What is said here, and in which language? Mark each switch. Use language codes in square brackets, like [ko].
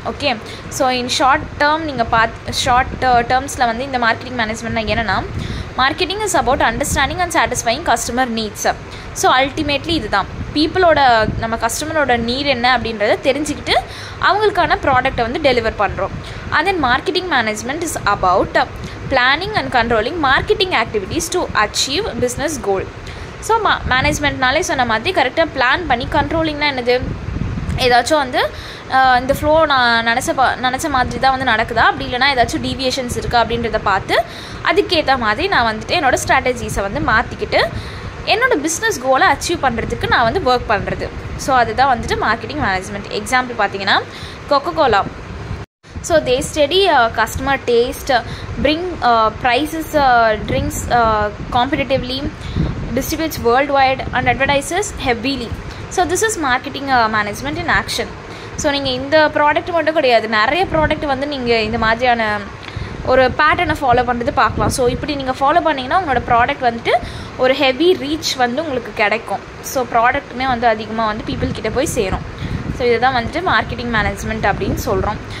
[ta] Okay, so in short term நீங்கள் short டேர்ம்ஸில் வந்து இந்த மார்க்கெட்டிங் மேனேஜ்மெண்ட்னா என்னென்னா, [en] Marketing is about understanding and satisfying customer needs. [ta] So ultimately இதுதான் நம்ம கஸ்டமரோட நீட் என்ன அப்படின்றத தெரிஞ்சுக்கிட்டு அவங்களுக்கான ப்ராடக்டை வந்து டெலிவர் பண்ணுறோம். [en] And then marketing management is about planning and controlling marketing activities to achieve business goal. [ta] So மேனேஜ்மெண்ட்னாலே சொன்ன மாதிரி கரெக்டாக பிளான் பண்ணி, கண்ட்ரோலிங்னா என்னது, ஏதாச்சும் வந்து இந்த ஃப்ளோ நான் நினச்ச மாதிரி தான் வந்து நடக்குதா, அப்படி இல்லைனா ஏதாச்சும் டீவியேஷன்ஸ் இருக்கா அப்படின்றத பார்த்து அதுக்கேற்ற மாதிரி நான் வந்துட்டு என்னோடய ஸ்ட்ராட்டஜிஸை வந்து மாற்றிக்கிட்டு என்னோடய பிஸ்னஸ் கோலை அச்சீவ் பண்ணுறதுக்கு நான் வந்து ஒர்க் பண்ணுறது. ஸோ அதுதான் வந்துட்டு மார்க்கெட்டிங் மேனேஜ்மெண்ட். எக்ஸாம்பிள் பார்த்தீங்கன்னா Coca-Cola. [en] So they study customer taste, bring prices, drinks competitively, distributes worldwide and advertises heavily. So this is marketing management in action. [ta] So நீங்கள் இந்த ப்ராடக்ட் மட்டும் கிடையாது, நிறைய ப்ராடக்ட் வந்து நீங்கள் இந்த மாதிரியான ஒரு பேட்டர்னை ஃபாலோ பண்ணுறது பார்க்கலாம். ஸோ இப்படி நீங்கள் ஃபாலோ பண்ணிங்கன்னா உங்களோட ப்ராடக்ட் வந்துட்டு ஒரு ஹெவி ரீச் வந்து உங்களுக்கு கிடைக்கும். ஸோ ப்ராடக்ட்டுமே வந்து அதிகமாக வந்து பீப்புள் கிட்ட போய் சேரும். ஸோ இதுதான் வந்துட்டு மார்க்கெட்டிங் மேனேஜ்மெண்ட் அப்படின்னு சொல்கிறோம்.